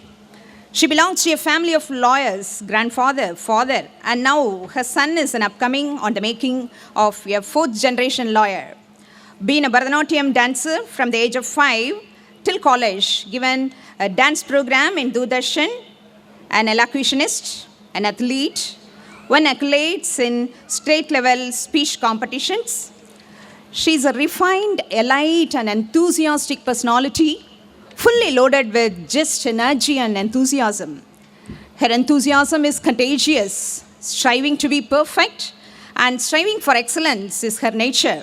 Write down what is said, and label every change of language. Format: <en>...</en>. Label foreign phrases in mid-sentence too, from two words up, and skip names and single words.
<en>She belongs to a family of lawyers, grandfather, father, and now her son is an upcoming on the making of a 4th generation lawyer. Being a Bharatanatyam dancer from the age of 5 till college, given a dance program in Doordarshan, an elocutionist, an athlete, won accolades in state level speech competitions. She is a refined, elite, and enthusiastic personality, fully loaded with just energy and enthusiasm. Her enthusiasm is contagious. Striving to be perfect and striving for excellence is her nature.</en>